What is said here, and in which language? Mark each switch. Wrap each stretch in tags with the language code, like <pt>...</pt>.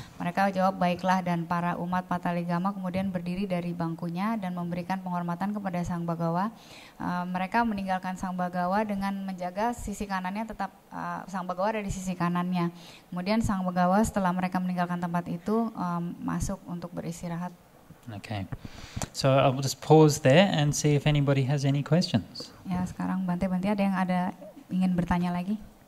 <id>Mereka jawab baiklah, dan para umat Pataligama kemudian berdiri dari bangkunya dan memberikan penghormatan kepada Sang Bhagawa. Mereka meninggalkan Sang Bhagawa dengan menjaga sisi kanannya, tetap Sang Bhagawa ada di sisi kanannya. Kemudian Sang Bhagawa setelah mereka meninggalkan tempat itu masuk untuk beristirahat.</id> <en>Okay, so I'll just pause there and see if anybody has any questions.</en> <id>Ya, sekarang Bante ada yang ingin bertanya lagi?</id>